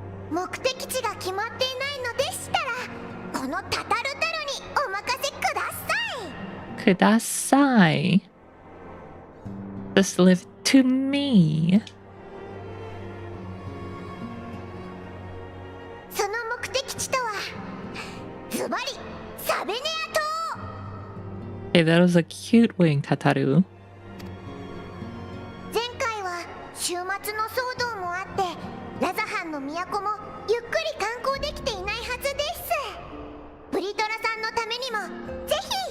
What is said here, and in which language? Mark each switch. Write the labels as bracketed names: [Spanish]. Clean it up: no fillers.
[Japanese] 目的地が決まっていないのでしたら、このタタルタルにお任せください。ください。 [English] Just leave it to me. [Japanese] その目的地とは、ズバリサベネア島。 [English] Hey, that was a cute wing, Tataru. [Japanese] 前回は週末の騒動もあって、ラザハンの都もゆっくり観光できていないはずです。ブリトラさんのためにもぜひ。